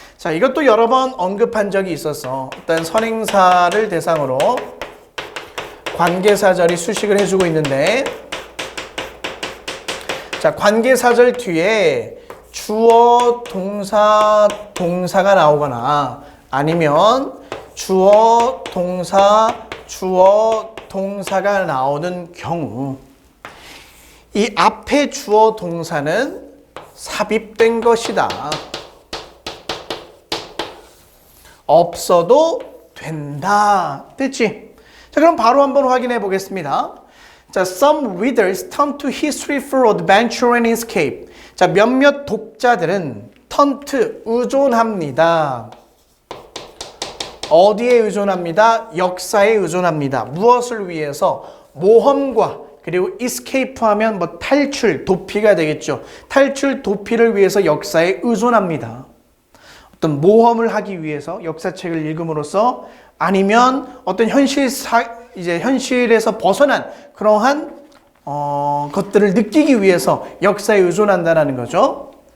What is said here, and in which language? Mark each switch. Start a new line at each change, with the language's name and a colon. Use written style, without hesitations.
Korean: 자, 이것도 여러 번 언급한 적이 있어서 일단 선행사를 대상으로 관계사절이 수식을 해주고 있는데, 자, 관계사절 뒤에 주어, 동사, 동사가 나오거나 아니면 주어, 동사, 주어, 동사가 나오는 경우 이 앞에 주어, 동사는 삽입된 것이다. 없어도 된다. 됐지? 자, 그럼 바로 한번 확인해 보겠습니다.
English: 자, some readers turn to history for adventure and escape.
Korean: 자, 몇몇 독자들은 turn to, 의존합니다. 어디에 의존합니다? 역사에 의존합니다. 무엇을 위해서? 모험과 그리고 escape 하면 뭐 탈출, 도피가 되겠죠. 탈출, 도피를 위해서 역사에 의존합니다. 어떤 모험을 하기 위해서 역사책을 읽음으로써 아니면 어떤 현실에서 벗어난 그러한 것들을 느끼기 위해서 역사에 의존한다는 거죠.